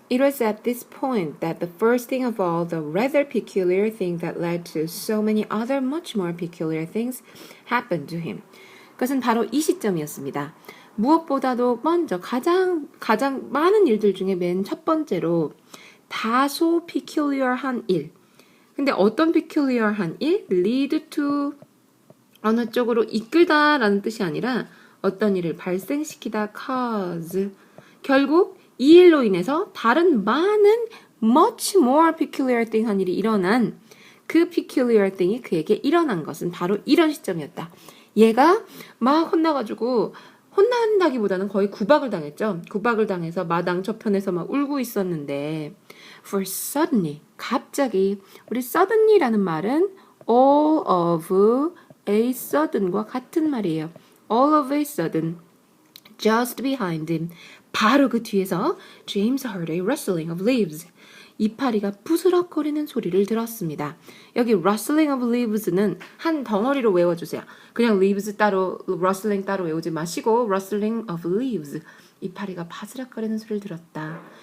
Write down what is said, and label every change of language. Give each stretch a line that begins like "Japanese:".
English: It was at this point that the first thing of all the rather peculiar thing that led to so many other much more peculiar things happened to him.
Korean: 그것은 바로 이 시점이었습니다. 무엇보다도 먼저 가장 많은 일들 중에 맨 첫 번째로 다소 peculiar한 일. 근데 어떤 peculiar한 일? lead to 어느 쪽으로 이끌다라는 뜻이 아니라 어떤 일을 발생시키다 cause. 결국 이 일로 인해서 다른 많은
English: much more peculiar thing
Korean: 한 일이 일어난 그 peculiar thing이 그에게 일어난 것은 바로 이런 시점이었다. 얘가 막 혼나가지고 혼난다기보다는 거의 구박을 당했죠. 구박을 당해서 마당 저편에서 막 울고 있었는데
English: for suddenly
Korean: 갑자기 우리 suddenly라는 말은
English: all of a sudden
Korean: 과 같은 말이에요.
English: all of a sudden just behind him
Korean: 바로 그 뒤에서
English: James heard a rustling of leaves.
Korean: 이파리가 부스럭거리는 소리를 들었습니다. 여기
English: rustling of leaves
Korean: 는 한 덩어리로 외워주세요. 그냥 leaves 따로, rustling 따로 외우지 마시고
English: rustling of leaves.
Korean: 이파리가 바스락거리는 소리를 들었다.